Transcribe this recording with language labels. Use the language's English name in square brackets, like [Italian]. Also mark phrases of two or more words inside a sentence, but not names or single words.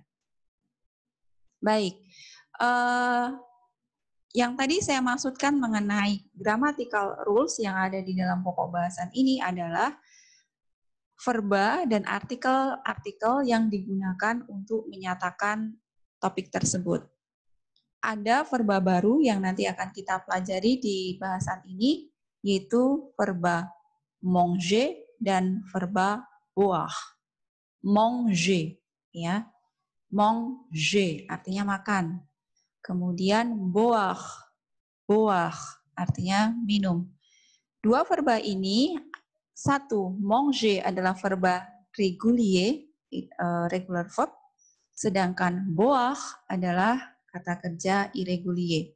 [Indonesian] Baik, yang tadi saya maksudkan mengenai [English] grammatical rules [Indonesian] yang ada di dalam pokok bahasan ini adalah verba dan artikel-artikel yang digunakan untuk menyatakan topik tersebut. Ada verba baru yang nanti akan kita pelajari di bahasan ini, yaitu verba manger dan verba boire. Manger, ya, manger artinya makan. Kemudian boire, boire artinya minum. Dua verba ini, satu, manger adalah verba régulier, [English] regular verb, [Indonesian] sedangkan boire adalah kata kerja irrégulier.